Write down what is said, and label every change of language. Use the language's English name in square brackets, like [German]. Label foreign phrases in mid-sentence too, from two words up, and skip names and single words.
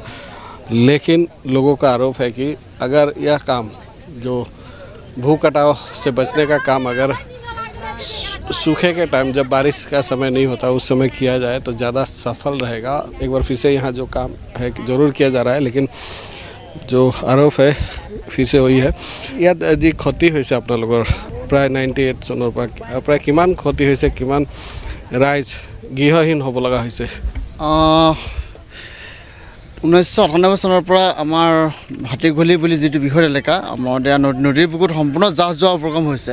[Hindi] लेकिन लोगों का आरोप है कि अगर यह काम जो भू कटाव से बचने का काम अगर सूखे के टाइम जब बारिश का समय नहीं होता उस समय किया जाए तो ज़्यादा सफल रहेगा। एक बार फिर से यहाँ जो काम है ज़रूर किया जा रहा है, लेकिन जो आरोप है फिर से वही है। [Assamese] ইয়াত যি ক্ষতি হৈছে আপোনালোকৰ প্ৰায় 98 চনৰ পৰা প্ৰায় কিমান ক্ষতি হৈছে, কিমান ৰাইজ গৃহহীন হ'ব লগা হৈছে? 1998 চনৰ পৰা আমাৰ হাতীঘুলি বুলি যিটো বৃহৎ এলেকা আমাৰ নদীৰ বুকুত সম্পূৰ্ণ জাহ যোৱা উপক্ৰম হৈছে।